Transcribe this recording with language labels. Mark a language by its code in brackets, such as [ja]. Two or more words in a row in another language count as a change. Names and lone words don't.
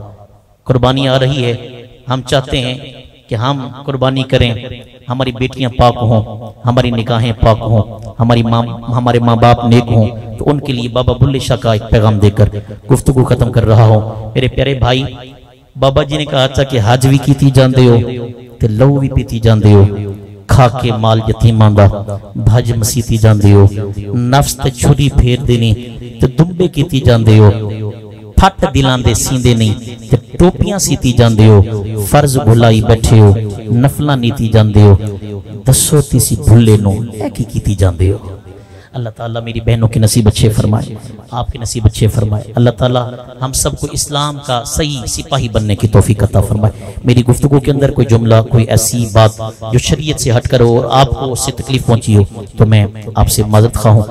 [ur] قربانی آ رہی ہے، ہم چاہتے ہیں کہ ہم قربانی کریں، ہماری بیٹیاں پاک ہوں، ہماری نکاحیں پاک ہوں، ہمارے ماں باپ نیک ہوں، تو ان کے لیے بابا بلے شاہ کا ایک پیغام دے کر گفتگو ختم کر رہا ہوں۔ میرے پیارے بھائی، بابا جی نے کہا تھا کہ [pa] حج بھی کیتی جاندے ہو تے لہو بھی پیتی جاندے ہو، کھا کے مال یتیماں دا بھج مسیتی جاندے ہو، نفس تے چھری پھیر دینی تے دمبے کیتی جاندے ہو، پھٹ دلان دے سیندے نہیں تے ٹوپیاں سیتی جاندے ہو، فرض بھلائی بیٹھے ہو، نفلہ نیتی جاندے ہو، دسو تیسی بھلے نو اے کی کیتی جاندے ہو۔ [ur] اللہ تعالیٰ میری بہنوں کے نصیب اچھے فرمائے، آپ کے نصیب اچھے فرمائے، اللہ تعالیٰ ہم سب کو اسلام کا صحیح سپاہی بننے کی توفیق عطا فرمائے۔ میری گفتگو کے اندر کوئی جملہ، کوئی ایسی بات جو شریعت سے ہٹ کر ہو اور آپ کو اس سے تکلیف پہنچی ہو تو میں آپ سے معذرت خواہ ہوں۔